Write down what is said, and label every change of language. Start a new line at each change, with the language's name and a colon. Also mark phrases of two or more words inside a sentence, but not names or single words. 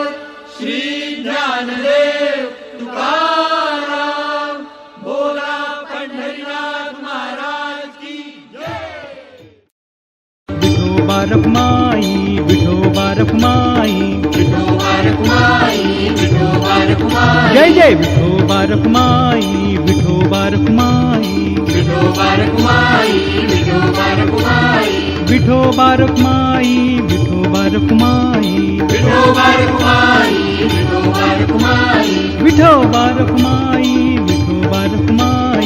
Marathi: श्री ज्ञानदेव तुकाराम. बोला पंढरीनाथ महाराज की जय. विठोबा रखुमाई, विठोबा रखुमाई. विठोबा रखुमाई, विठोबा रखुमाई जय जय विठोबा रखुमाई विठोबा रखुमाई विठोबा रखुमाई विठोबा रखुमाई विठोबा रखुमाई विठोबा रखुमाई विठोबा रखुमाई विठोबा रखुमाई विठोबा रखुमाई विठोबा रखुमाई